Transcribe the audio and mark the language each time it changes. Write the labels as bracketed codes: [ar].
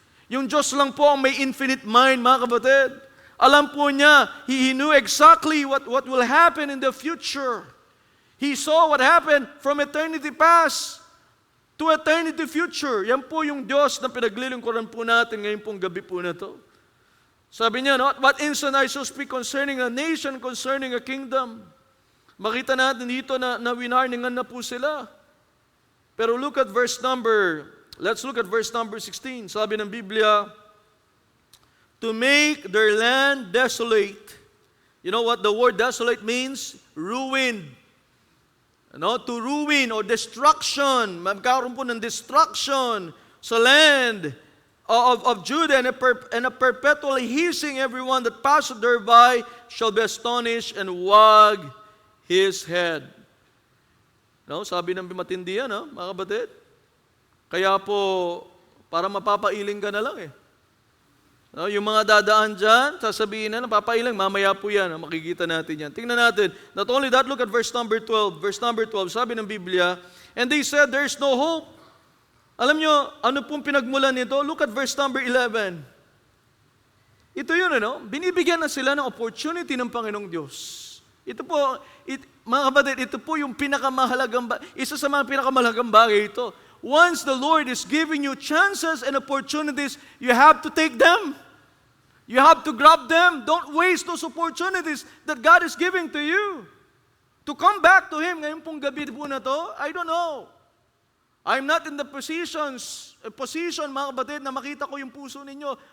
[tl] Yung Diyos lang po ang may [en] infinite mind, [tl] mga kapatid. Alam po niya, [en] He knew exactly what will happen in the future. He saw what happened from eternity past to eternity future. [tl] Yan po yung Diyos na pinaglilingkuran po natin ngayon pong gabi po na to. Sabi niya, [en] what instant I shall speak concerning a nation, concerning a kingdom. [tl] Makita natin dito na winarningan na po sila. Pero [en] let's look at verse number 16. [tl] Sabi ng Biblia, [en] to make their land desolate. You know what the word desolate means? Ruined. To ruin or destruction. [tl] Magkaroon po ng [en] destruction sa land of Judah, and a perpetually hissing everyone that passeth thereby shall be astonished and wag his head. [tl] Sabi ng matindi yan, mga kapatid. Kaya po, para mapapailing ka na lang No, yung mga dadaan dyan, sasabihin na, napapailang, mamaya po yan, makikita natin yan. Tingnan natin. [en] Not only that, look at verse number 12. Verse number 12, [tl] sabi ng Biblia, [en] and they said, there's no hope. [tl] Alam nyo, ano pong pinagmulan nito? [en] Look at verse number 11. [tl] Ito yun, binibigyan na sila ng opportunity ng Panginoong Diyos. Ito po, mga kapatid, ito po yung isa sa mga pinakamahalagang bagay ito. [en] Once the Lord is giving you chances and opportunities, you have to take them. You have to grab them. Don't waste those opportunities that God is giving to you. To come back to Him, [tl] ngayon pong gabi po na to, [en] I don't know. I'm not in the position, [tl] mga kapatid, na makita ko yung puso ninyo.